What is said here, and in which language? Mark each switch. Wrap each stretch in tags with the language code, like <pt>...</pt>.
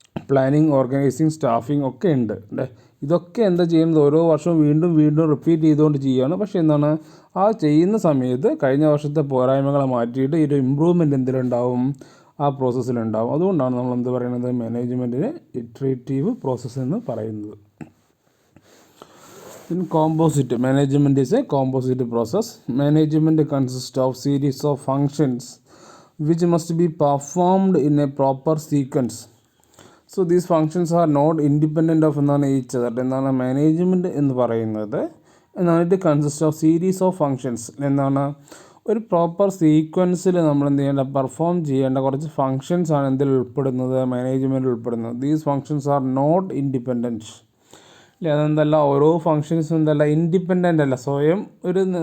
<ml>Planning, organising, staffing ഒക്കെ ഉണ്ട് അല്ലേ. ഇതൊക്കെ എന്താ ചെയ്യുന്നത്? ഓരോ വർഷവും വീണ്ടും വീണ്ടും റിപ്പീറ്റ് ചെയ്തുകൊണ്ട് ചെയ്യുകയാണ്. പക്ഷേ എന്താണ്, ആ ചെയ്യുന്ന സമയത്ത് കഴിഞ്ഞ വർഷത്തെ പോരായ്മകളെ മാറ്റിയിട്ട് ഈ ഒരു ഇമ്പ്രൂവ്മെൻറ്റ് എന്തിലുണ്ടാവും? ആ പ്രോസസ്സിലുണ്ടാവും. അതുകൊണ്ടാണ് നമ്മൾ എന്ത് പറയുന്നത്? മാനേജ്മെൻറ്റിന് ഇറ്ററേറ്റീവ് പ്രോസസ്സ് എന്ന് പറയുന്നത്.</ml> <en>In composite, management is a composite process. Management consists of series of functions which must be performed in a proper sequence. So these functions are not independent of each other.</en> <ml>എന്താണ് management എന്ന് പറയുന്നത്? എന്താണ്,</ml> <en>It consist of series of functions.</en> <ml>എന്താണ്, ഒരു proper സീക്വൻസിൽ നമ്മൾ എന്ത് ചെയ്യേണ്ട? Perform ചെയ്യേണ്ട കുറച്ച് ഫങ്ഷൻസ് ആണ് എന്തിൽ ഉൾപ്പെടുന്നത്? മാനേജ്മെൻറ്റിൽ ഉൾപ്പെടുന്നത്.</ml> <en>These functions are not independent.</en> <ml>ഇല്ല, അതെന്തല്ല, ഓരോ ഫങ്ഷൻസും എന്തല്ല ഇൻഡിപെൻഡൻ്റ് അല്ല, സ്വയം ഒരു.</ml>